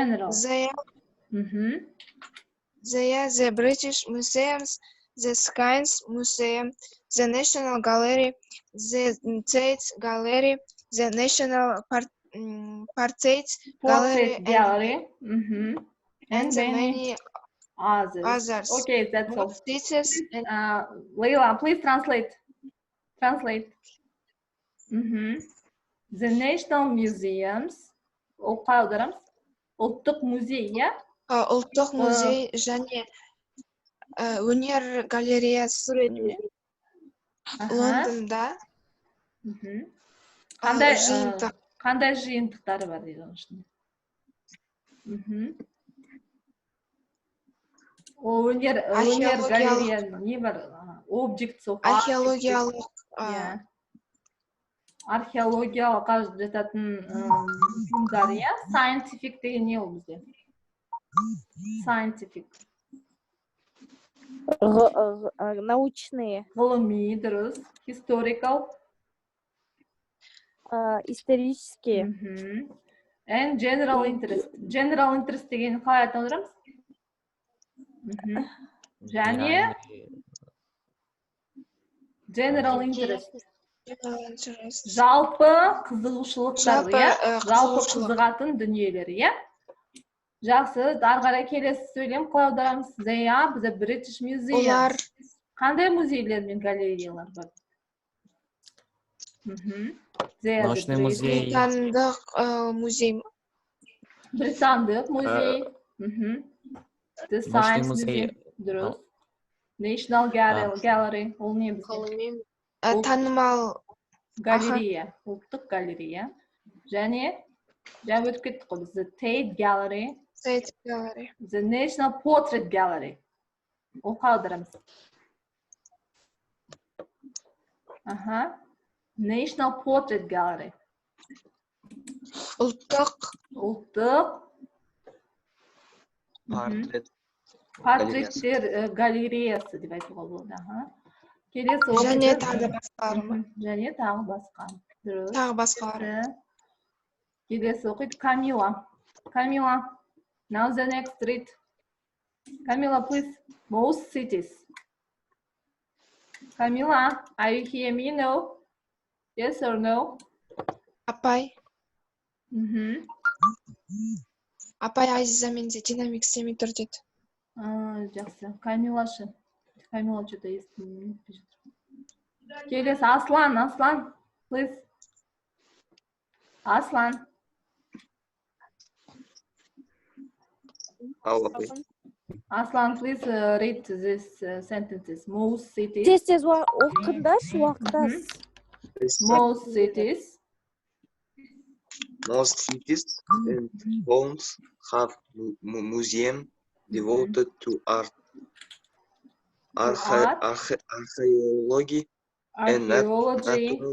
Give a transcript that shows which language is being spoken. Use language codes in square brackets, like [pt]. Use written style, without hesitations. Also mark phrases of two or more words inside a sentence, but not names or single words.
[en] They are the British Museums, the Science Museum, the National Gallery, the Tate Gallery, the National portrait Portrait gallery gallery. Mhm. and many many others. others. Okay, that's all. Cities and Leila, please translate. Translate. The National Museums. [kk] Оққа аударамыз. Ұлттық музей, иә? ұлттық музей және өнер галереясы Лондонда Қандай жиынтық. Қандай жиынтықтары бар дейді оның ішінде? Ол өнер галереяның не бар? [en] Objects of art. [kk] Археологиялық Археологияға жататын бұйымдар, иә? Scientific деген не ол бізде? Scientific. [ru] Научные. [kk] Ғылыми, дұрыс. [en] Historical. [ru] Исторические. [en] And general interest. General interest [kk] деген қалай атаударамыз? [en] Және general interest. [kk] Жалпы қызығушылықтар, иә? Жалпы қызығатын дүниелер, иә? Жақсы, ары қарай келесі сөйлем қалай аударамыз? [en] They are the British Museum. [kk] Олар Қандай музейлер мен галереялар бар? [ru] Научный музей. [kk] британдық музей. Британдық музей. The [ru] Научный [en] Science [kk] музей. [en] Museum. Дұрыс. National Gallery. [kk] Ол не бізде? Танымал Галерея. Ұлттық галерея. Және өтіп кеттік қой біз. [en] The Tate Gallery. State Gallery. The National Portrait Gallery. [kk] Ол қалай аударамыз? [en] National Portrait Gallery. [kk] Ұлттық портреттер галереясы деп айтуға болады. Келесі және тағы басқалары ма? Және тағы басқа. Дұрыс. Тағы басқалары. Келесі оқиды Камила. Камила, [en] now the next read. Камила, please. Most cities. Камила, are you hear me? No? Yes or no? [kk] Апай. Апай Азиза менде динамик істемей тұр деді. Жақсы. Камилашы. Камила что-то естімей жатыр. Келесі Аслан, [en] please. Аслан. Aslan, please read this sentences. Most cities. [kk] Тез оқыңдаршы, уақыттас. [en] Most cities. Most cities and towns have museums devoted to art, archaeology, and natural